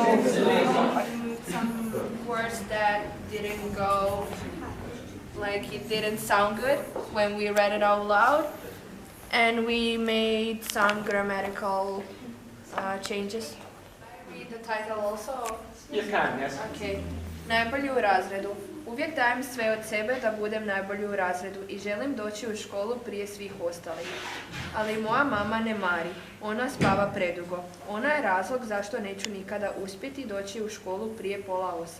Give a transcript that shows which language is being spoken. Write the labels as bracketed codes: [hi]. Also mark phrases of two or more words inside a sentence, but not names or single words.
[en] Some words that didn't go, like it didn't sound good when we read it out loud, and we made some grammatical changes. Read the title also? You can, yes. [hr] Okay. Najbolji u razredu. Uvijek dajem sve od sebe da budem najbolji u razredu i želim doći u školu prije svih ostalih. Ali moja mama ne mari. Ona spava predugo. Ona je razlog zašto neću nikada uspjeti doći u školu prije 7:30.